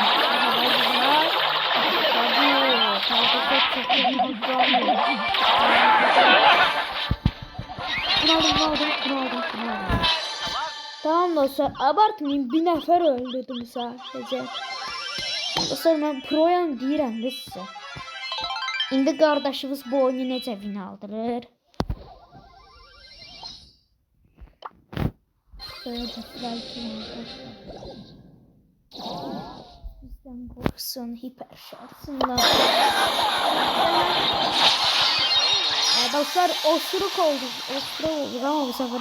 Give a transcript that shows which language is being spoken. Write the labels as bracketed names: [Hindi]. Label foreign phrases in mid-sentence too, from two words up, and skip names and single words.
[Turkish] Hadi. Tamam dostlar, abartmayın, bir nefer öldürdüm sadece. Dostlar ben proyam [Azerbaijani] deyirəm də sizə. İndi qardaşımız bu oyunu necə win aldırır? [Turkish] Böyle bizden korksun, hiper şansınlar. Dostlar osuruk oldu ama bu sefer.